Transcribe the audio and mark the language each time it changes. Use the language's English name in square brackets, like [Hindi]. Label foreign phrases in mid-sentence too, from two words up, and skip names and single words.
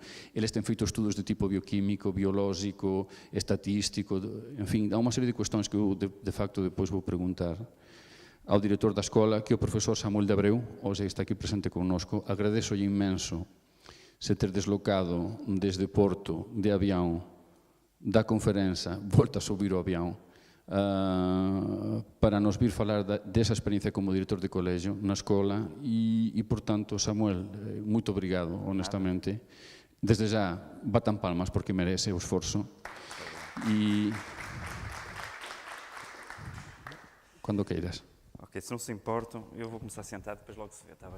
[Galician] Eles ten feito estudos de tipo bioquímico, biolóxico, estatístico, en fin, há unha serie de cuestións que eu, de facto, depois vou preguntar ao director da escola, que é o profesor Samuel de Abreu, hoxe está aquí presente connosco. Agradezo inmenso se ter deslocado desde Porto, de avión, da conferencia, volta a subir o avión, para nos vir falar desa experiencia como director de colégio na escola e portanto, Samuel, moito obrigado, honestamente. Desde já, batan palmas porque merece o esforzo. [Portuguese] E quando queiras. Ok, se não se importam, eu vou começar sentado, depois logo se vê, está bem?